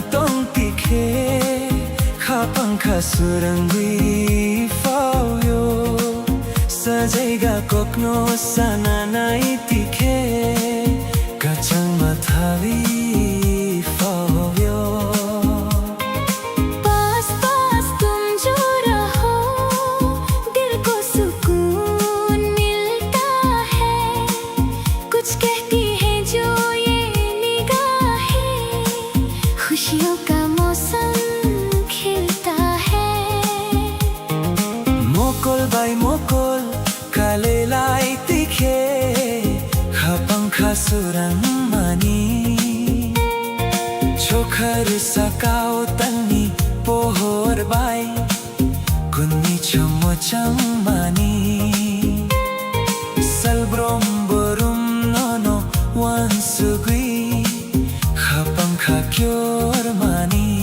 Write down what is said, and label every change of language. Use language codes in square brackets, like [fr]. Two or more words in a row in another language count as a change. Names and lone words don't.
[trp] tong tikhe khapang khasurangui fauyo sajaiga kokno sananai tikhe kachang mathavi fauyo [hi] पास पास तुम जो रहो दिल को सुकून मिलता है। कुछ कहती है जो ये निगाहें खुशियों का मौसम खिलता है। [trp] mokol bai mokol kalelai tikhe khapang khasurang mani chokhar sakao tani pohor bai kunni chomochang mani salbrom borum nono wansugui khapang khakyor mani